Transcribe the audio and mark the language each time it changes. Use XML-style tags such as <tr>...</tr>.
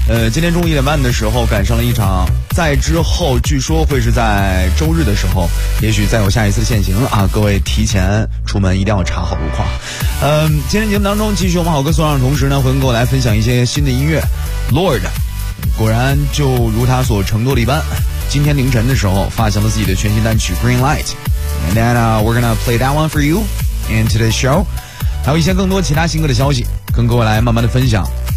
<zh>今天中午一点半的时候赶上了一场，在之后据说会是在周日的时候也许再有下一次限行啊，各位提前出门一定要查好路况。今天节目当中继续我们好歌送上的同时呢，会跟各位来分享一些新的音乐。 Lord 果然就如他所承诺的一般，今天凌晨的时候发行了自己的全新单曲 Green Light.</zh> <en>And then, we're gonna play that one for you in today's show.</en> <zh>还有一些更多其他新歌的消息跟各位来慢慢的分享。</zh>